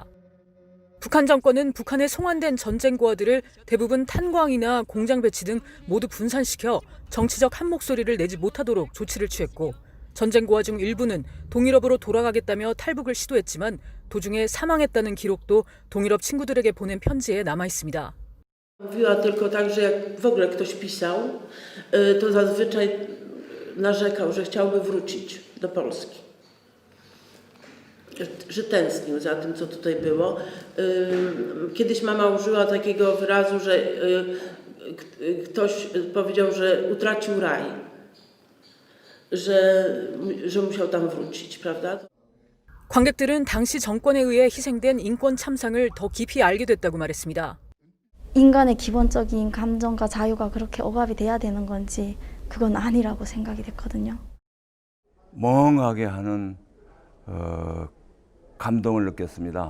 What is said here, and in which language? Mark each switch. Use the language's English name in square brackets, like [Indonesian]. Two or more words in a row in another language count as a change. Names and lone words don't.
[Korean] 북한 정권은 북한에 송환된 전쟁 고아들을 대부분 탄광이나 공장 배치 등 모두 분산시켜 정치적 한 목소리를 내지 못하도록 조치를 취했고 전쟁 고아 중 일부는 동유럽으로 돌아가겠다며 탈북을 시도했지만 도중에 samanges다는 기록도 동유럽 친구들에게 보낸 편지에 남아 있습니다. [Polish] Mówiła tylko tak, że jak w ogóle ktoś pisał, to zazwyczaj narzekał, że chciałby wrócić do Polski. Że tęsknił za tym, co tutaj było. Kiedyś mama użyła takiego wyrazu, że ktoś powiedział, że utracił raj, że musiał tam wrócić, prawda? [Korean] 관객들은 당시 정권에 의해 희생된 인권 참상을 더 깊이 알게 됐다고 말했습니다. 인간의 기본적인 감정과 자유가 그렇게 억압이 돼야 되는 건지 그건 아니라고 생각이 됐거든요. 멍하게 하는 감동을 느꼈습니다.